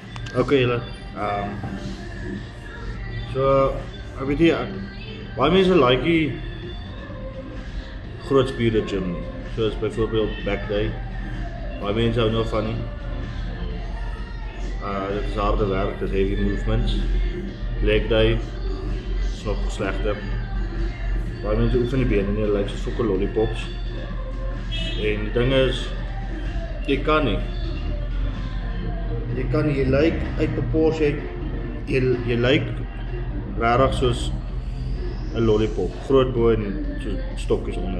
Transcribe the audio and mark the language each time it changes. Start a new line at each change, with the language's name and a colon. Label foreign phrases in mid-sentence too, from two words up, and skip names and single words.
Afrikaans: Okay, julle. So, ek weet nie, baie mense like die groot spiere gym nie. Soos byvoorbeeld
English: back day.
Afrikaans: Baie mense hou nou van nie. Dit is harde werk, dit is
English: heavy movements. Leg day
Afrikaans: is nog slegter. Baie mense oefen die bene nie, hulle lyk soos sokke lollipops. En die ding is, jy kan nie. Jy lyk uit proporsie, jy lyk rarig soos 'n lollipop, groot bo en so stokkies onder.